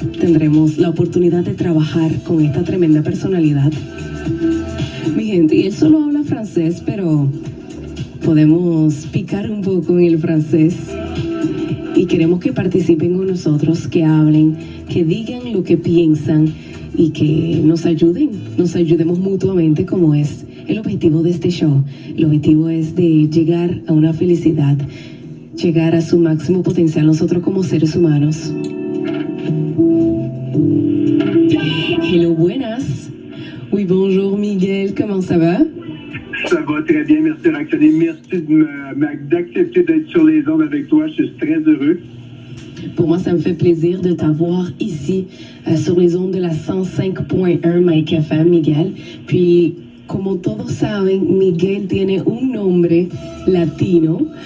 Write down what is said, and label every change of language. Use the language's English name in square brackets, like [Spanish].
[Spanish] Tendremos la oportunidad de trabajar con esta tremenda personalidad, mi gente, y él solo habla francés, pero podemos picar un poco en el francés y queremos que participen con nosotros, que hablen, que digan lo que piensan y que nos ayudemos mutuamente, como es el objetivo de este show. El objetivo es de llegar a una felicidad, llegar a su máximo potencial nosotros como seres humanos. Hello, buenas. [French] Oui, bonjour Miguel, comment ça va? Ça va très bien, merci Roxane. Merci d'accepter d'être sur les ondes avec toi, je suis très heureux. Pour moi, ça me fait plaisir de t'avoir ici sur les ondes de la 105.1 Mike FM, Miguel. Puis, [Spanish] como todos saben, Miguel tiene un nombre latino.